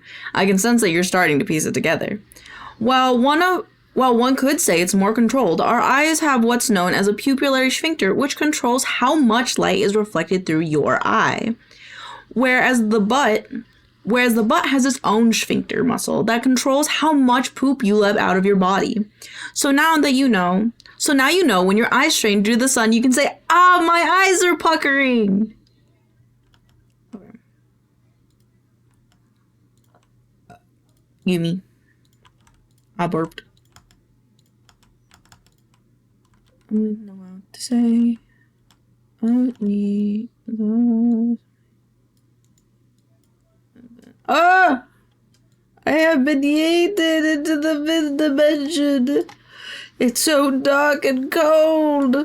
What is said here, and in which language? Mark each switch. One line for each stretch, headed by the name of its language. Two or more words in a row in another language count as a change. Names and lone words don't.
English: I can sense that you're starting to piece it together. While one could say it's more controlled, our eyes have what's known as a pupillary sphincter, which controls how much light is reflected through your eye. Whereas the butt has its own sphincter muscle that controls how much poop you let out of your body. So now that you know, So now you know when your eyes strain due to the sun, you can say, ah, my eyes are puckering. Okay. Yumi. I burped. I don't know what to say. I need those. Ah! I have been yeeted into the fifth dimension. It's so dark and cold.